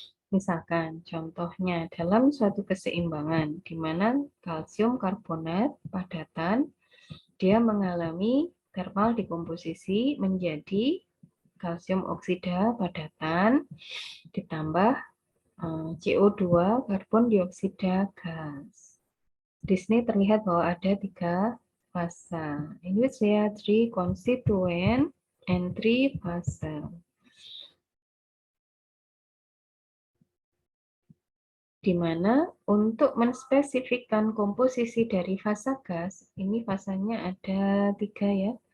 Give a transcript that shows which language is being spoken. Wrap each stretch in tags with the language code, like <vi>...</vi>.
<id>Misalkan, contohnya dalam suatu keseimbangan di mana kalsium karbonat padatan dia mengalami thermal dekomposisi menjadi kalsium oksida padatan ditambah CO2 karbon dioksida gas. Di sini terlihat bahwa ada 3 fasa.</id> <en>In which there are 3 constituent and 3 fasa.</en> <id>di mana untuk menspesifikkan komposisi dari fasa gas, ini fasanya ada 3 ya.</id>